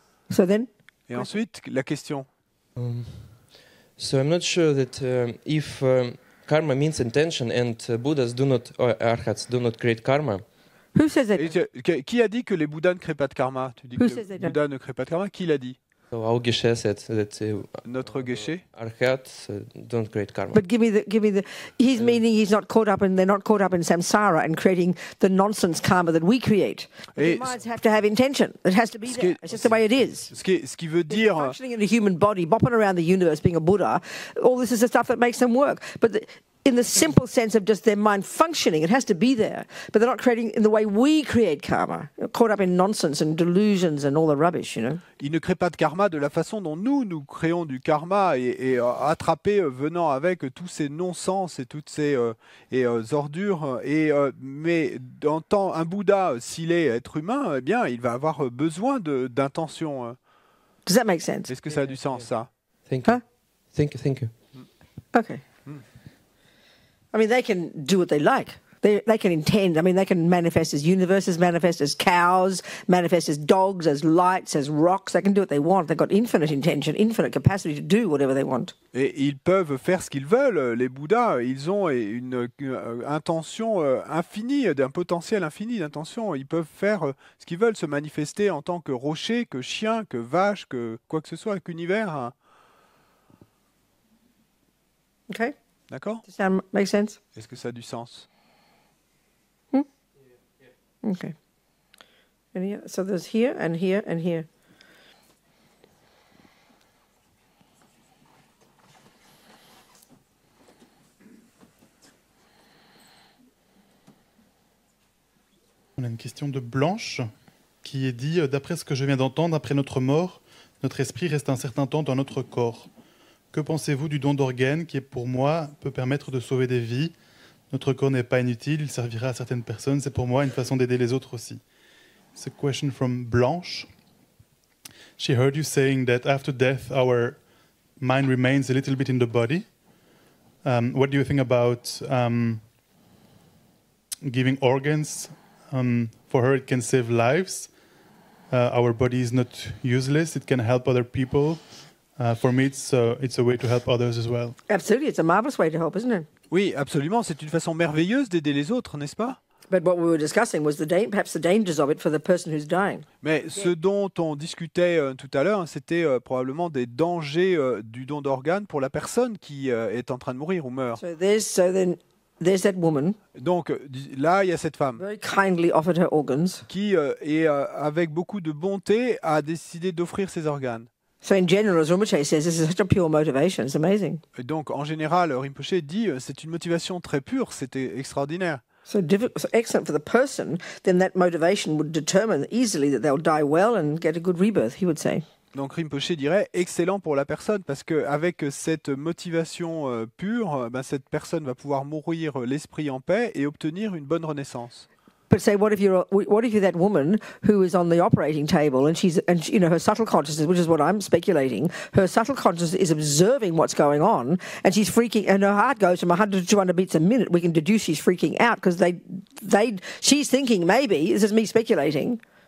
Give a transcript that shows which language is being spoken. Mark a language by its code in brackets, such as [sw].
[en] So then? [fr] Et ensuite, la question. [en] So I'm not sure that if karma means intention and Buddhas do not, or Arhats do not create karma. Who says that? [fr] Et qui a dit que les Bouddhas ne créent pas de karma? Tu dis que les Bouddhas ne créent pas de karma. Qui l'a dit? [en] So our Geshe said that [fr] Notre Geshe. [en] Arhats don't create karma. But give me the. He's meaning he's not caught up, and they're not caught up in samsara and creating the nonsense karma that we create. The minds have to have intention. It has to be there. It's just the way it is. [fr] Ce qui veut dire. [en] Functioning in a human body, bopping around the universe, being a Buddha. All this is the stuff that makes them work. But in the simple sense of just their mind functioning, it has to be there. But they're not creating in the way we create karma. They're caught up in nonsense and delusions and all the rubbish, you know. [fr] Ils ne créent pas de karma de la façon dont nous créons du karma et attrapés venant avec tous ces non-sens et toutes ces ordures. Mais un Bouddha, s'il est être humain, eh bien, il va avoir besoin d'intention. [en] Does that make sense? [fr] Est-ce que ça a du sens, ça? [en] Thank you. Thank you. Okay. I mean, they can do what they like. They can intend. I mean, they can manifest as universes, manifest as cows, manifest as dogs, as lights, as rocks. They can do what they want. They've got infinite intention, infinite capacity to do whatever they want. [fr] Et ils peuvent faire ce qu'ils veulent. Les Bouddhas, ils ont une intention infinie, d'un potentiel infini d'intention. Ils peuvent faire ce qu'ils veulent, se manifester en tant que rocher, que chien, que vache, que quoi que ce soit, qu'univers. [en] Okay. [fr] D'accord? [en] Does that make sense? [fr] Est-ce que ça a du sens? [en] Okay. And here, so there's here and here and here. [fr] On a une question de Blanche qui est dit d'après ce que je viens d'entendre, après notre mort, notre esprit reste un certain temps dans notre corps. Que pensez-vous du don d'organes qui, pour moi, peut permettre de sauver des vies? Notre corps n'est pas inutile, il servira à certaines personnes. C'est pour moi une façon d'aider les autres aussi. [en] It's a question from Blanche. She heard you saying that after death, our mind remains a little bit in the body. What do you think about giving organs? For her, it can save lives. Our body is not useless. It can help other people. For me, it's a way to help others as well. Absolutely, it's a marvelous way to help, isn't it? [fr] Oui, absolument. C'est une façon merveilleuse d'aider les autres, n'est-ce pas? [en] But what we were discussing was perhaps the dangers of it for the person who's dying. [fr] Mais ce dont on discutait tout à l'heure, c'était probablement des dangers du don d'organes pour la personne qui est en train de mourir ou meurt. [en] So there's that woman. [fr] Donc là, il y a cette femme [en] Very kindly offered her organs. [fr] qui, avec beaucoup de bonté, a décidé d'offrir ses organes. [en] So in general, as Rinpoche says, this is such a pure motivation. It's amazing. [fr] Et donc, en général, Rinpoche dit c'est une motivation très pure, c'était extraordinaire. [en] So excellent for the person, then that motivation would determine easily that they'll die well and get a good rebirth, he would say. [fr] Donc Rinpoche dirait excellent pour la personne parce qu'avec cette motivation pure, cette personne va pouvoir mourir l'esprit en paix et obtenir une bonne renaissance. [en] But say, what if you're that woman who is on the operating table and you know her subtle consciousness, which is what I'm speculating, her subtle consciousness is observing what's going on, and she's freaking, and her heart goes from 100 to 200 beats a minute. We can deduce she's freaking out because she's thinking maybe this is me speculating.